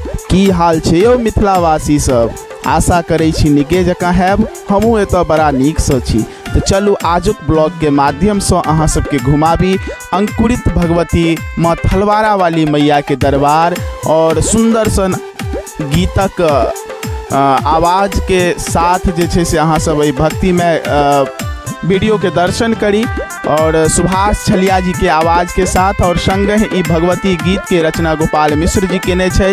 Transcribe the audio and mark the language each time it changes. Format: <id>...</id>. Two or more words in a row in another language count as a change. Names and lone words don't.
<mai>की हाल छै यौ मिथिलावासी सब। आशा करै छी नीके जकाँ हैब। हमहूँ एतऽ बड़ा नीकसँ छी। तो चलू आजुक ब्लॉग के माध्यम से अहाँ सबके घुमाबी अंकुरित भगवती माँ थलवारा वाली मैया के दरबार और सुंदर सन गीतक आवाज के साथ जे छै से अहाँ सब भक्ति में वीडियो के दर्शन करी और सुभाष छलिया जी के आवाज़ के साथ और संगे ई भगवती गीत के रचना गोपाल मिश्र जी केने छथि।</mai>